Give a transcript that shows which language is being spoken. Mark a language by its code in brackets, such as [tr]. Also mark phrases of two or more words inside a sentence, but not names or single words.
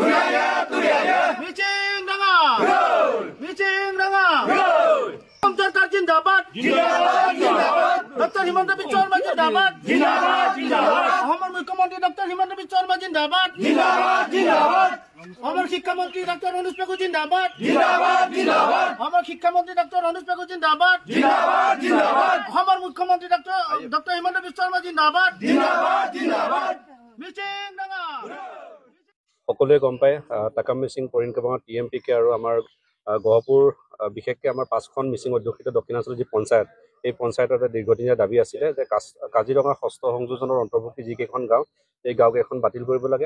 [hi] मिचिंग रंगा सरकार जिंदाबाद डॉक्टर हिमंत बिश्व शर्मा जिंदाबाद हमारे मुख्यमंत्री डॉक्टर हिमंत बिश्व शर्मा जिंदाबाद हमारे शिक्षा मंत्री डॉक्टर अनुज पेगु जिंदाबाद हमारे शिक्षा मंत्री डॉक्टर अनुज पेगु जिंदाबाद हमारे मुख्यमंत्री डॉक्टर हिमंत बिश्व शर्मा जिंदाबाद [as] সকলোৱে গম পায় টাকাম মিচিং পৰিণকাবাঙৰ টিএমপিকে আৰু আমাৰ গহপুৰ বিশেষকৈ আমাৰ 5খন মিচিং অধ্যুষিত দক্ষিণাঞ্চলৰ যি পঞ্চায়ত এই পঞ্চায়তৰ এটা দীৰ্ঘদিনীয়া দাবী আছিলে যে কাজিৰঙা ষষ্ঠ সংযোজনৰ অন্তৰ্ভুক্তি যিকেইখন গাঁও এই গাঁওকেইখন বাতিল কৰিব লাগে।